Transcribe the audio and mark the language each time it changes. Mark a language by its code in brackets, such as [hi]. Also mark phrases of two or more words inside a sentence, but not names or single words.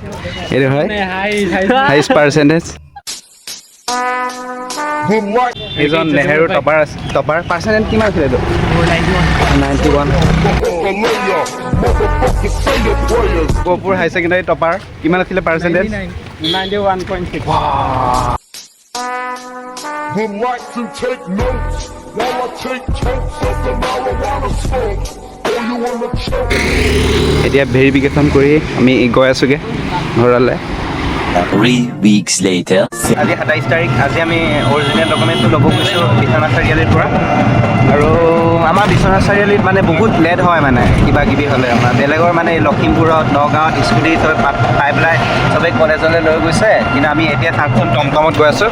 [as] এইটো হয় [en] highest percentage. [as] এইজন নেহেৰু [en] topper percentage [as] কিমান আছিলে? 91। গহপুৰ হাই ছেকেণ্ডাৰী টপাৰ কিমান আছিলে পাৰ্চেণ্টেজ? 91.6। [en] Would like to take notes while I take totes of the marijuana smoke. Oh, you wanna choke? [as] এতিয়া ভেৰিফিকেশ্যন কৰি আমি গৈ আছোঁগৈ ঘৰলৈ। [en] 3 weeks later. [as] আজি 27 তাৰিখ। আজি আমি [en] original document [as] ল'ব গৈছোঁ বিশ্বনাথ চাৰিআলিৰ পৰা। আৰু আমাৰ বিশ্বনাথ চাৰিআলিত মানে বহুত লেট হয়, মানে কিবা কিবি হ'লে আমাৰ বেলেগৰ মানে লখিমপুৰত নগাঁৱত স্কুটি চব পাই পেলাই চবেই কলেজলৈ লৈ গৈছে, কিন্তু আমি এতিয়া চাওকচোন টমটমত গৈ আছোঁ।